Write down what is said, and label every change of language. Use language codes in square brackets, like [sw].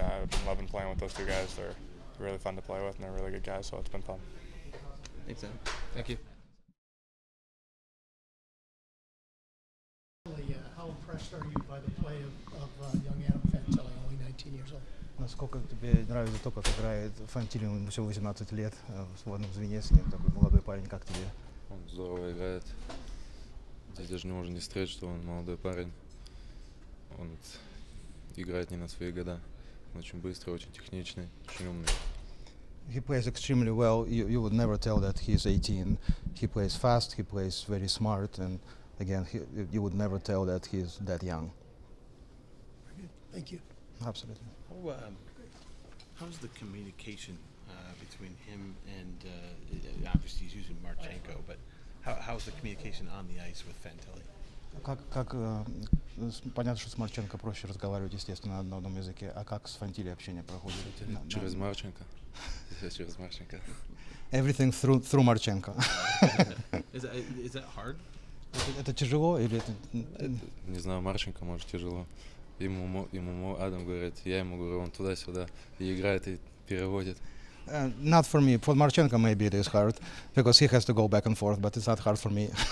[en] I've been loving playing with those two guys. They're really fun to play with, and they're really good guys. So it's been fun. thanks, Adam. Thank you. How impressed are you by the play of young Adam Fantilli, only 19 years old? [ru] Насколько тебе нравится то, как играет Фантилли, ему всего 18 лет, в одном звене с ним, такой молодой парень, как тебе? Он здорово играет. Здесь даже не можно не сказать, что он молодой парень. Он играет не на свои года. Он очень быстрый, очень техничный, очень умный. [en] He plays extremely well. You would never tell that he's 18. He plays fast, he plays very smart, and again, you would never tell that he's that young. Thank you. Absolutely. How's the communication between him and obviously he's using Marchenko, but how's the communication on the ice with Fantilli? [ru] Понятно, что с Марченко проще разговаривать, естественно, на одном языке, а как с Фантилли общение проходит? Через Марченко. Здесь через Марченко. [en] Everything through [ru] Марченко. [en] Is that hard? [ru] Это тяжело или это? Не знаю, Марченко, может, тяжело. Ему Адам говорит, я ему говорю, он туда-сюда и играет, и переводит. [en] Not for me. For Marchenko, maybe it is hard because he has to go back and forth, but it's not hard for me.